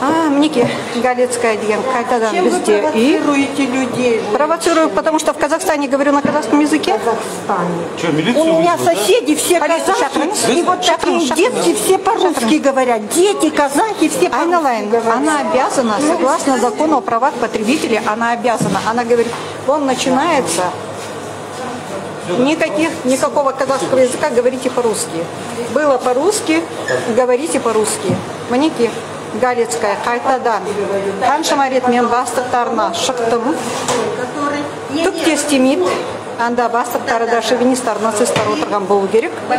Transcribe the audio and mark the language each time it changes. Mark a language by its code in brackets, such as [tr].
[kk] Мінеке, Галицкая деген қайтадан бізде. [ru] Чем вы провоцируете людей? Провоцирую, потому что в Казахстане говорю на казахском языке. Что, милицию У меня вызвать, да? соседи все казахи, и вот такие дети все по-русски говорят. Дети, казахи, все по-русски говорят. Она обязана, согласно закону о правах потребителей, она обязана. Она говорит, он начинается, никакого казахского языка, говорите по-русски. Было по-русски, говорите по-русски. [kk] Мінеке, Галицкая қайтадан қаншама рет мен бастықтарына шықтым. Түк те істемейді. Анда бастықтары да шовинистар, нацисттар отырған болу керек.